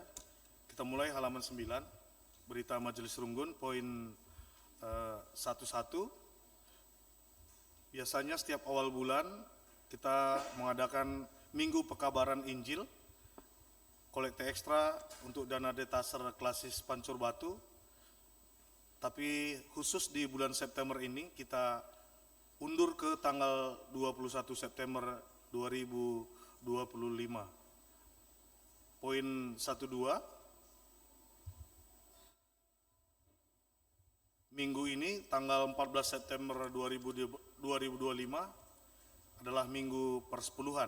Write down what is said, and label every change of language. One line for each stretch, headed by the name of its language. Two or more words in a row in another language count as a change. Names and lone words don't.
Indonesian: Kita mulai halaman 9, berita Majelis Runggun, poin 11. Biasanya setiap awal bulan kita mengadakan Minggu Pekabaran Injil, kolekte ekstra untuk dana detaser klasis Pancur Batu. Tapi khusus di bulan September ini kita undur ke tanggal 21 September 2025. Poin 12, minggu ini tanggal 14 September 2025 adalah minggu persepuluhan.